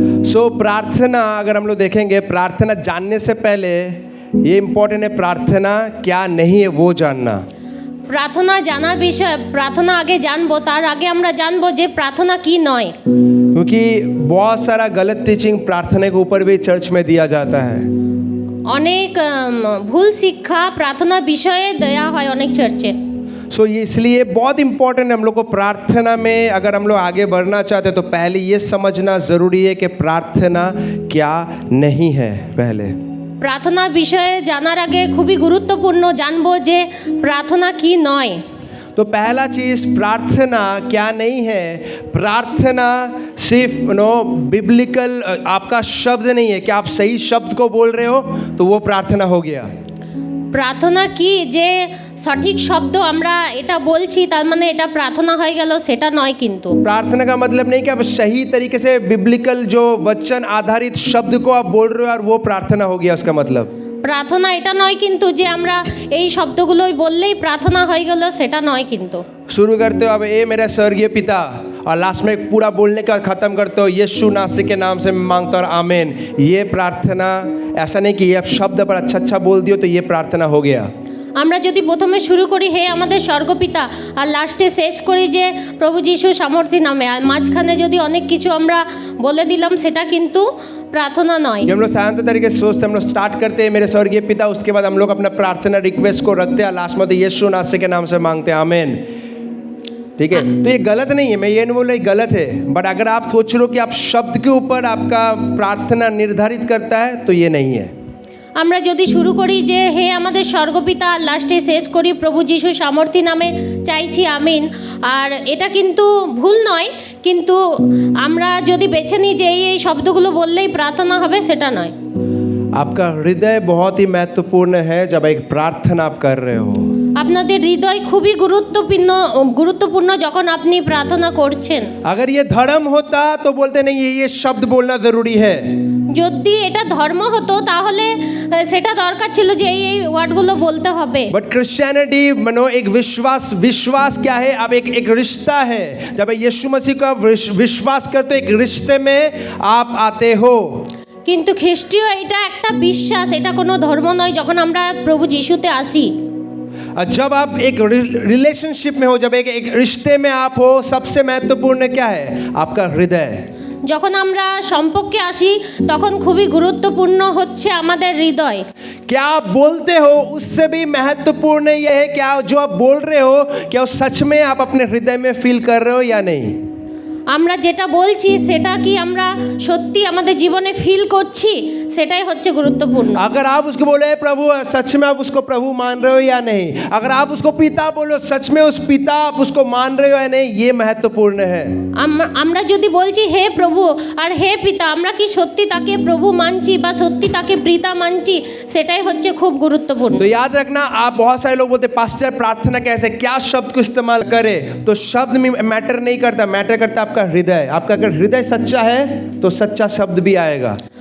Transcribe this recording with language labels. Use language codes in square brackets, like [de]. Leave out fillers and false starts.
[hi] सो प्रार्थना अगर हम लोग देखेंगे, प्रार्थना जानने से पहले ये इम्पोर्टेंट है, प्रार्थना क्या नहीं है वो जानना। [bn] প্রার্থনা জানার বিষয়, প্রার্থনা আগে জানবো, তার আগে আমরা জানবো যে প্রার্থনা কি নয়। [hi] क्योंकि बहुत सारा गलत टीचिंग प्रार्थना के ऊपर भी चर्च में दिया जाता है। [bn] অনেক ভুল শিক্ষা প্রার্থনা বিষয়ে দেয়া হয় অনেক চার্চে। [hi] सो इसलिए बहुत इम्पोर्टेंट है हम लोग को प्रार्थना में अगर हम लोग आगे बढ़ना चाहते हैं तो पहले ये समझना ज़रूरी है कि प्रार्थना क्या नहीं है। पहले [bn] প্রার্থনা বিষয়ে জানার আগে খুবই গুরুত্বপূর্ণ জানবো যে প্রার্থনা কি নয়। [hi] तो पहला चीज़ प्रार्थना क्या नहीं है। प्रार्थना सिर्फ बिब्लिकल आपका शब्द नहीं है कि आप सही शब्द को बोल रहे हो तो वो प्रार्थना हो गया। [bn] প্রার্থনা কি যে সঠিক শব্দ আমরা এটা বলছি তার মানে এটা প্রার্থনা হয়ে গেল, সেটা নয়। কিন্তু [hi] प्रार्थना का मतलब नहीं कि आप सही तरीके से बिब्लिकल जो वचन आधारित शब्द को आप बोल रहे हो और वो प्रार्थना हो गया, उसका मतलब [bn] প্রার্থনা এটা নয় কিন্তু যে আমরা এই শব্দগুলোই বললেই প্রার্থনা হয়ে গেল, সেটা নয়। কিন্তু [hi] शुरू करते हो अब ए मेरा स्वर्गीय पिता और लास्ट में पूरा बोलने का ख़त्म करते हो यीशु नासरी के नाम से मांगता और आमीन। ये प्रार्थना ऐसा नहीं कि ये आप शब्द पर अच्छा बोल दियो तो ये प्रार्थना हो गया। [bn] আমরা যদি প্রথমে শুরু করি হে আমাদের স্বর্গপিতা আর লাস্টে শেষ করি যে প্রভু যিশু সামর্থ্য নামে, আর মাঝখানে যদি অনেক কিছু আমরা বলে দিলাম সেটা কিন্তু प्रार्थना नॉय। [hi] हम लोग शांत तरीके से सोचते, हम लोग स्टार्ट करते हैं मेरे स्वर्गीय पिता, उसके बाद हम लोग अपना प्रार्थना रिक्वेस्ट को रखते हैं, लास्ट में तो यीशु नासरी के नाम से मांगते हैं आमीन। ठीक है, तो ये गलत नहीं है, मैं ये नहीं बोल रहा ये गलत है, बट अगर आप सोच रहे हो कि आप शब्द के ऊपर आपका प्रार्थना निर्धारित करता है तो ये नहीं है। [bn] আমরা যদি শুরু করি যে হে আমাদের স্বর্গপিতা আর লাস্টে শেষ করি প্রভু যিশু সামর্থ্য নামে চাইছি আমিন, আর এটা কিন্তু ভুল নয়। কিন্তু আমরা যদি বেছে নিই যে এই শব্দগুলো বললেই প্রার্থনা হবে, সেটা নয়। [hi] आपका हृदय बहुत ही महत्वपूर्ण है जब एक प्रार्थना आप कर रहे हो। [bn] আপনাদের হৃদয় খুবই গুরুত্বপূর্ণ যখন আপনি প্রার্থনা করছেন। [hi] अगर ये धर्म होता तो बोलते नहीं ये शब्द बोलना जरूरी है। [bn] যদি এটা ধর্ম হতো তাহলে সেটা দরকার ছিল যে এই ওয়ার্ডগুলো বলতে হবে। [hi] बट क्रिश्चियनिटी मनो एक विश्वास क्या है, अब एक रिश्ता है। जब यीशु मसीह का विश्वास करते हो एक रिश्ते में आप आते हो। [bn] কিন্তু খ্রিস্টীয় এটা একটা বিশ্বাস, এটা কোনো ধর্ম নয়। যখন আমরা প্রভু যিশুতে আসি, [hi] जब आप एक रिलेशनशिप में हो, जब एक रिश्ते में आप हो, सबसे महत्वपूर्ण क्या है आपका हृदय। [bn] যখন আমরা সম্পর্কে আসি তখন খুবই গুরুত্বপূর্ণ হচ্ছে আমাদের হৃদয়। [hi] क्या आप बोलते हो उससे भी महत्वपूर्ण यह है क्या जो आप बोल रहे हो क्या सच में आप अपने हृदय में फील कर रहे हो या नहीं। [bn] আমরা যেটা বলছি সেটা কি আমরা সত্যি আমাদের জীবনে ফিল করছি, সেটাই হচ্ছে গুরুত্বপূর্ণ। [hi] अगर आप उसको बोले प्रभु, सच में आप उसको प्रभु मान रहे हो या नहीं। अगर आप उसको पिता बोलो, सच में उस पिता आप उसको मान रहे हो या नहीं, ये महत्वपूर्ण है। [bn] আমরা যদি বলছি হে প্রভু আর হে পিতা, আমরা কি সত্যি তাকে প্রভু মানছি বা সত্যি তাকে পিতা মানছি, সেটাই হচ্ছে খুব গুরুত্বপূর্ণ। [hi] तो याद रखना, आप बहुत सारे लोग बोलते पास्टर प्रार्थना कैसे, क्या शब्द को इस्तेमाल करे, तो शब्द में मैटर नहीं करता, मैटर करता आपका हृदय। आपका अगर हृदय सच्चा है तो सच्चा शब्द भी आएगा।